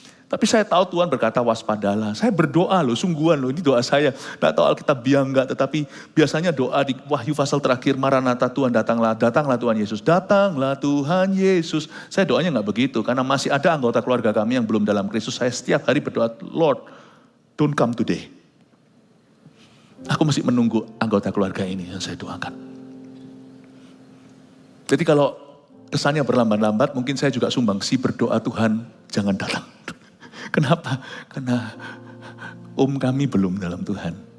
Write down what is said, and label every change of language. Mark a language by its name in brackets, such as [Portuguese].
[Indonesian] Tapi saya tahu Tuhan berkata waspadalah. Saya berdoa loh, sungguhan loh, ini doa saya. Gak tahu Alkitab biang enggak, tetapi biasanya doa di Wahyu pasal terakhir, Maranatha, Tuhan datanglah, datanglah Tuhan Yesus. Datanglah Tuhan Yesus. Saya doanya gak begitu, karena masih ada anggota keluarga kami yang belum dalam Kristus. Saya setiap hari berdoa, [English] Lord, don't come today. [Indonesian] Aku masih menunggu anggota keluarga ini yang saya doakan. Jadi kalau kesannya berlambat-lambat, mungkin saya juga sumbangsi berdoa, Tuhan jangan datang. Kenapa? Karena kami belum dalam Tuhan.